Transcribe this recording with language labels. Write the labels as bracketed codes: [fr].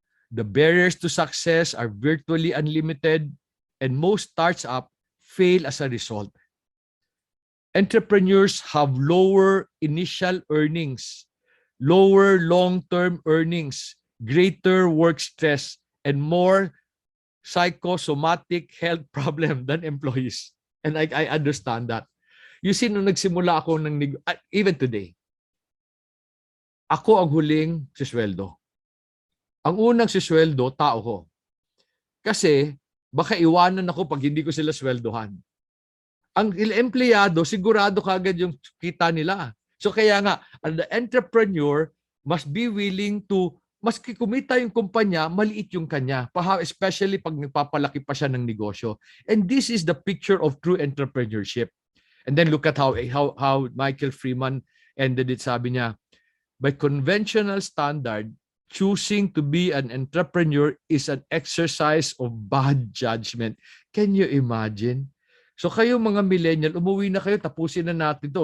[en] The barriers to success are virtually unlimited and most startups fail as a result. Entrepreneurs have lower initial earnings, lower long-term earnings, greater work stress, and more psychosomatic health problem than employees. And I understand that. You see, [tl] nung nagsimula ako [en] even today, [tl] ako ang huling sisweldo. Ang unang sisweldo, tao ko. Kasi, baka iwanan ako pag hindi ko sila sweldohan. Ang empleyado, sigurado kagad yung kita nila. So kaya nga, [en] the entrepreneur must be willing to, [tl] maski kumita yung kumpanya, maliit yung kanya. Especially pag nagpapalaki pa siya ng negosyo. [en] And this is the picture of true entrepreneurship. And then look at how Michael Freeman ended it. [tl] Sabi niya, [en] by conventional standard, choosing to be an entrepreneur is an exercise of bad judgment. Can you imagine? [tl] So kayo mga millennial, umuwi na kayo, tapusin na natin to.